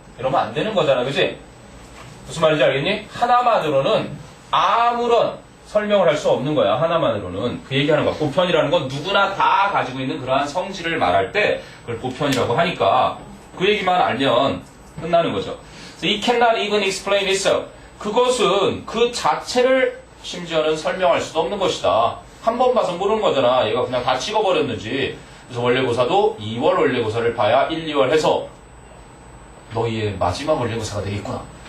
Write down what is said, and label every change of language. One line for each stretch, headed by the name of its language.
Korean: 이러면 안 되는 거잖아, 그지? 무슨 말인지 알겠니? 하나만으로는 아무런 설명을 할 수 없는 거야. 하나만으로는. 그 얘기하는 거야. 보편이라는 건 누구나 다 가지고 있는 그러한 성질을 말할 때 그걸 보편이라고 하니까 그 얘기만 알면 끝나는 거죠.
English: It cannot even explain itself.
Korean: 그것은 그 자체를 심지어는 설명할 수도 없는 것이다. 한 번 봐서 모르는 거잖아. 얘가 그냥 다 찍어버렸는지. 그래서 원래고사도 2월 원래고사를 봐야 1, 2월 해서 너희의 마지막 원래고사가 되겠구나.